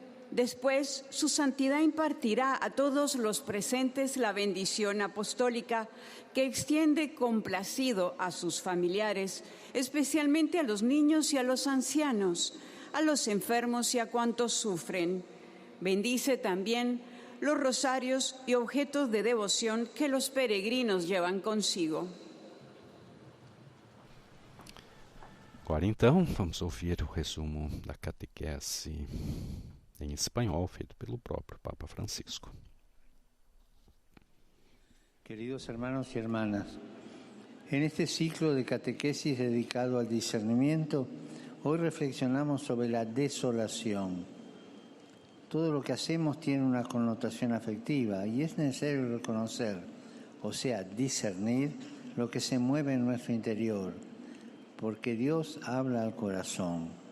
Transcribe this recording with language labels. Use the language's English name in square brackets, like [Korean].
[Spanish] Después, su santidad impartirá a todos los presentes la bendición apostólica que extiende complacido a sus familiares, especialmente a los niños y a los ancianos, a los enfermos y a cuantos sufren. Bendice también los rosarios y objetos de devoción que los peregrinos llevan consigo. [Portuguese] Agora então, vamos ouvir o resumo da catequese em espanhol, feito pelo próprio Papa Francisco. [Spanish] Queridos hermanos y hermanas, en este ciclo de catequesis dedicado al discernimiento, hoy reflexionamos sobre la desolación. Todo lo que hacemos tiene una connotación afectiva y es necesario reconocer, o sea, discernir lo que se mueve en nuestro interior, porque Dios habla al corazón.